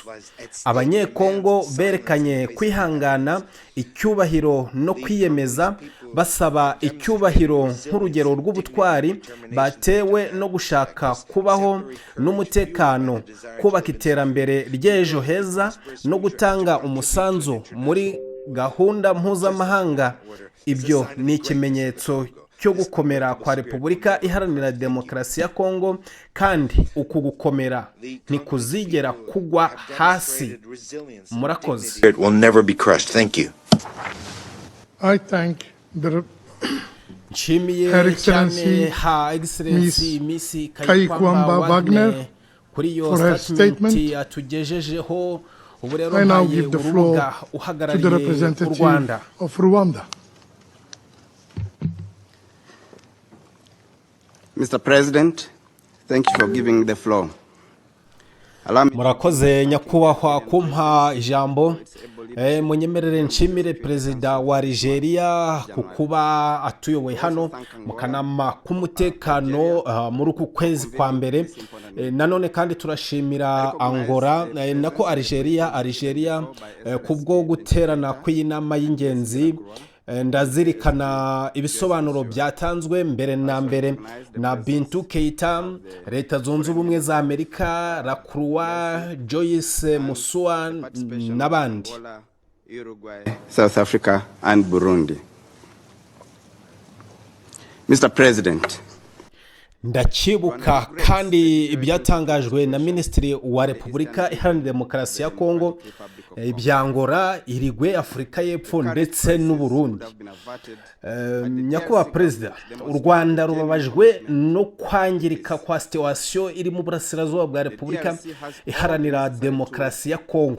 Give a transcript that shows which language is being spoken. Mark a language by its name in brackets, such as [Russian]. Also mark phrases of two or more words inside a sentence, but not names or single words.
[Kinyarwanda] Abanyekongo berekanye kwihangana, icyubahiro no kwiyemeza, basaba icyubahiro nk'urugero rw'ubutwari batewe no gushaka kubaho n'umutekano, kubaka iterambere ry'ejo heza no gutanga umusanzu muri gahunda mpuzamahanga. Ibyo ni ikimenyetso cyo gukomera kwa Repubulika Iharanira Demokarasi ya Kongo, kandi uku gukomera ntikuzigera kugwa hasi. Murakoze. [English] It will never be crushed. Thank you. I thank the [Kinyarwanda] Nshimiye [English] Her Excellency cyane Ha Excellency Miss Kayikwamba Wagner [Kinyarwanda] kuri iyo [English] for her statement statement. [Kinyarwanda] atugejejeho. Ubu rero [English] I now [Kinyarwanda] mpaye [English] give the [Kinyarwanda] urubuga [English] floor to the [Kinyarwanda] uhagarariye u [English] representative Rwanda. of Rwanda. Mr. President, thank you for giving the floor. Allow me [Kinyarwanda] Murakoze nyakubahwa kumpa ijambo. Munyemerere nshimire Perezida wa Nigeria ku kuba atuyoboye hano mu kanama k'umutekano muri uku kwezi kwa mbere. Nanone kandi turashimira Angola nako Algeria kubwo guterana kw'inama y'ingenzi. Ndazirikana ibisobanuro byatanzwe mbere na mbere na Bintou Keita, Leta Zunze Ubumwe za Amerika, Lacroix, Joyce Musua n'abandi. [English] Uruguay, South Africa and Burundi. Mr. President, [Kinyarwanda] Ndakibuka kandi ibyatangajwe na Minisitiri wa Repubulika Iharanira Demokarasi ya Kongo, ibya Angola, Irigwe, Afurika y'Epfo ndetse n'u Burundi. Nyakubahwa Perezida, u Rwanda rubabajwe no kwangirika kwa situation iri mu burasirazuba bwa Repubulika Iharanira Demokarasi ya Kongo.